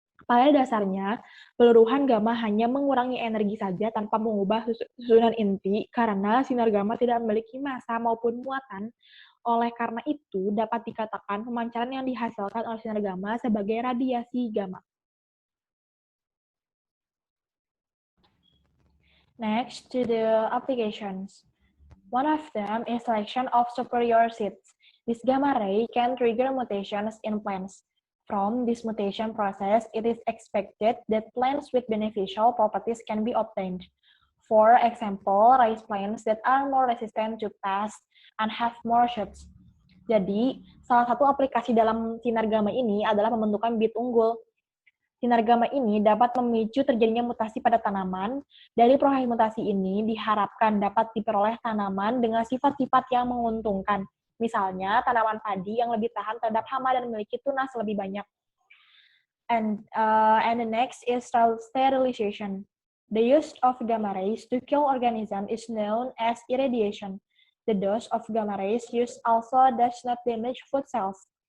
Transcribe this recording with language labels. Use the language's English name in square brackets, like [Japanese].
[Indonesian] Pada dasarnya, peluruhan gamma hanya mengurangi energi saja tanpa mengubah susunan inti karena sinar gamma tidak memiliki massa maupun muatan. Oleh karena itu, dapat dikatakan pemancaran yang dihasilkan oleh sinar gamma sebagai radiasi gamma. [English] Next to the applications. One of them is selection of superior seeds. This gamma ray can trigger mutations in plants. From this mutation process, it is expected that plants with beneficial properties can be obtained. For example, rice plants that are more resistant to pests and have more shoots. [Indonesian] Jadi, salah satu aplikasi dalam sinar gamma ini adalah pembentukan bibit unggul. Sinar gamma ini dapat memicu terjadinya mutasi pada tanaman. Dari proses mutasi ini diharapkan dapat diperoleh tanaman dengan sifat-sifat yang menguntungkan. Misalnya, tanaman padi yang lebih tahan terhadap hama dan memiliki tunas lebih banyak. [English] And the next is sterilization. The use of gamma rays to kill organisms is known as irradiation. The dose of gamma rays used also does not damage food cells.